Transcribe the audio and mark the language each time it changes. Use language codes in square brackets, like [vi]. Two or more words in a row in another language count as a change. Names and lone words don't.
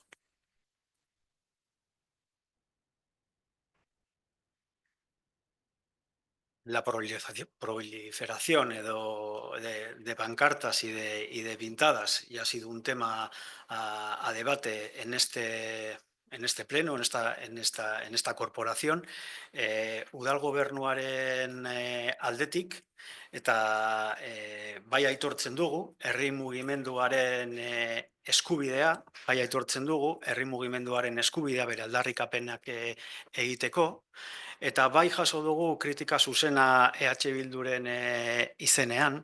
[es] La proliferación de pancartas y de pintadas ya ha sido un tema a debate en este en este pleno, en esta corporación, [eu] udal gobernuaren aldetik, eta bai aitortzen dugu, herri mugimenduaren eskubidea, bai aitortzen dugu, herri mugimenduaren eskubidea bere aldarrikapenak egiteko, eta bai jaso dugu kritika zuzena EH Bilduren izenean,